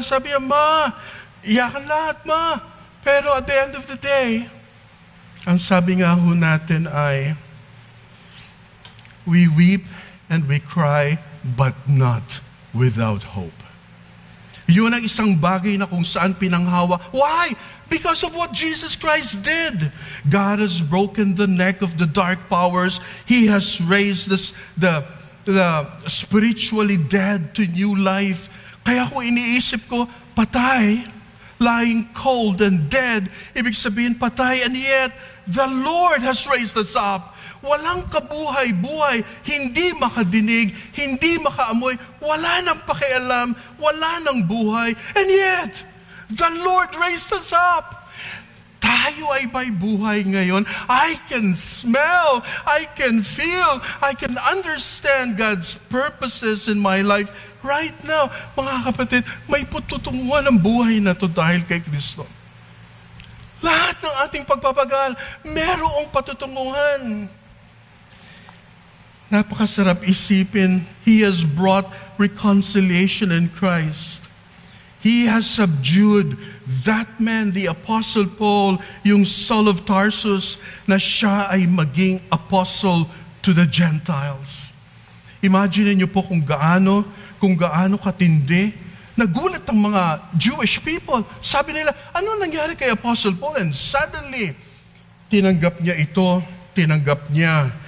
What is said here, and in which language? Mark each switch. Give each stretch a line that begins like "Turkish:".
Filipino: Sabi niya, Ma, iyakan lahat, Ma.
English: Pero at the end of the day,
Filipino: ang sabi nga ho natin ay,
English: we weep and we cry, but not without hope.
Filipino: Yun ang isang bagay na kung saan pinanghawa.
English: Why? Because of what Jesus Christ did. God has broken the neck of the dark powers. He has raised the spiritually dead to new life.
Filipino: Kaya kung iniisip ko, patay,
English: lying cold and dead,
Filipino: ibig sabihin patay,
English: and yet the Lord has raised us up.
Filipino: Walang kabuhay-buhay, hindi makadinig, hindi makaamoy, wala nang pakialam, wala nang buhay,
English: and yet the Lord raised us up.
Filipino: Tayo ay may buhay ngayon.
English: I can smell, I can feel, I can understand God's purposes in my life right now.
Filipino: Mga kapatid, may patutunguhan ang buhay na to dahil kay Kristo. Lahat ng ating pagpapagal, merong patutunguhan. Napakasarap isipin,
English: He has brought reconciliation in Christ. He has subdued that man, the Apostle Paul, yung Saul of Tarsus,
Filipino: na siya ay maging
English: apostle to the Gentiles.
Filipino: Imagine niyo po kung gaano katindi. Nagulat ang mga Jewish people. Sabi nila, ano nangyari kay Apostle Paul?
English: And suddenly,
Filipino: tinanggap niya ito, tinanggap niya.